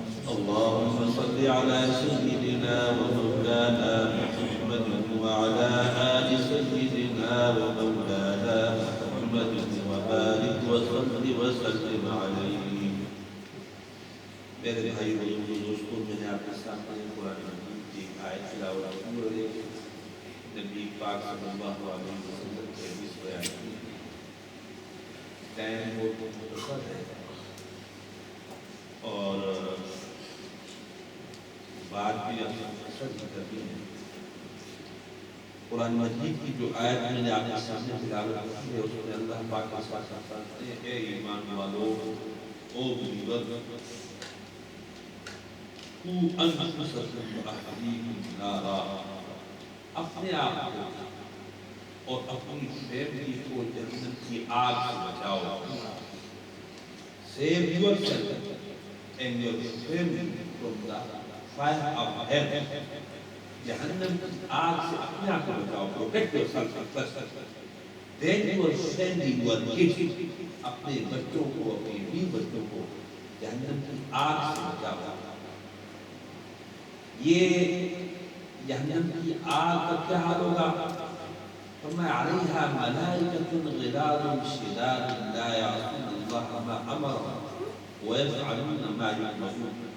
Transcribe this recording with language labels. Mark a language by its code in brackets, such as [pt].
[ar] اللهم صل على سيدنا ومولانا محمد وعلى آل سيدنا ومولانا محمد وبارك وسلم عليه. [ur] میرے بھائی دوستوں میں نے آپ کے سامنے قرآن مجید کی آیت تلاوت کی نبی پاک صلی اللہ علیہ وسلم کے حدیث بیان کی. ٹائم بہت مختصر ہے اور بات بھی مختصر ہی کرنی ہے. قرآن مجید کی جو آیت میں نے آپ کے سامنے تلاوت کی ہے اس میں اللہ پاک کے ساتھ فرماتے ہیں اے ایمان والو او بلیور کو [ar] انفسکم واہلیکم نارا [ur] اپنے آپ کو اور اپنی فیملی کو جہنم کی آگ سے بچاؤ. [en] Save yourself and your family from the fire of hell. [ur] جہنم کی آگ سے اپنے آپ کو بچاؤ. [en] Protect yourself first. Then you are sending your kids [ur] اپنے بچوں کو اپنے بھی بچوں کو جہنم کی آگ سے بچاؤ. یہ جہنم کی آگ کا کیا حال ہوگا؟ فرمایا [ar] علیہا ملائکۃ غلاظ شداد لا یعصون اللہ ما امرهم ویفعلون ما یؤمرون.